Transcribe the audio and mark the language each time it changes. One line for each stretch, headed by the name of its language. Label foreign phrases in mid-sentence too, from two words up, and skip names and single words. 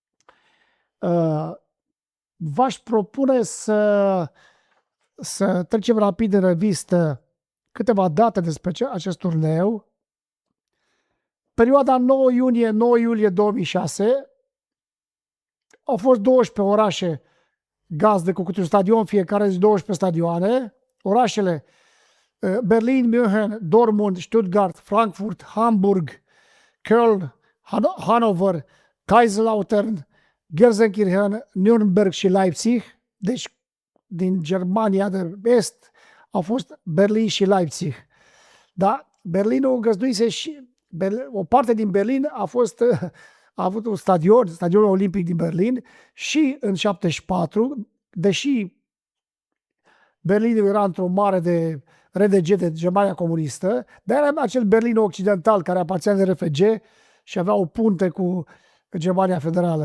Romanian: V-aș propune să trecem rapid în revistă câteva date despre acest turneu. Perioada 9 iunie-9 iulie 2006 au fost 12 orașe gazdă cu câte un stadion, fiecare zi 12 stadioane. orașele Berlin, München, Dortmund, Stuttgart, Frankfurt, Hamburg, Köln, Hannover, Kaiserslautern, Gelsenkirchen, Nürnberg și Leipzig. Deci din Germania de Est au fost Berlin și Leipzig. Da? Berlinul găzduise și o parte din Berlin a avut un stadionul olimpic din Berlin și în 74, deși Berlinul era într-o mare de RDG de Germania comunistă, dar era acel Berlin occidental care aparținea de RFG și avea o punte cu Germania federală.